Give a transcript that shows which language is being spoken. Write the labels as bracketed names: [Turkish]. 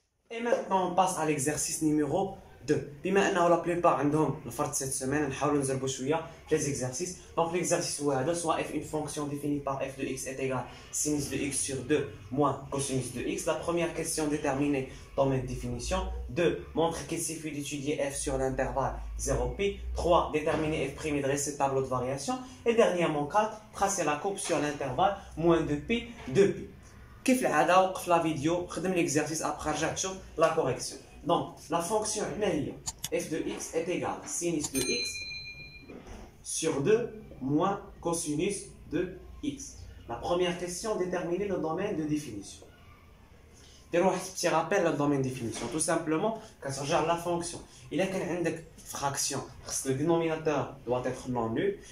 [French] Et maintenant, on passe à l'exercice numéro 2. [Arabic] بما أنه [French] la plupart [Arabic] عندهم الفرد [French] cette semaine, [Arabic] نحاولوا نزربوا شوية [French] les exercices. Donc l'exercice [Arabic] هو هذا, [French] soit f une fonction définie par f de x est égale sinus de x sur 2 moins cosinus de x. La première question déterminée domaine de définition. 2. Montrer qu'il suffit d'étudier f sur l'intervalle 0pi. 3. Déterminer f' et dresser le tableau de variation. Et dernièrement 4. Tracer la courbe sur l'intervalle moins 2pi, 2pi. [Arabic] كيف العادة وقف لا فيديو خدم [French] l'exercice après [Arabic] رجع تشوف la correction. [French] Donc la fonction هنا هي f de x est égal sinus de x sur 2 moins cosinus de x. La première question, déterminer le domaine de définition. [Arabic] ديروا واحد [French] petit rappel le domaine de définition. Tout simplement [Arabic] كترجع [French] la fonction. [Arabic] إلا كان عندك [French] fraction, le dénominateur doit être non nul.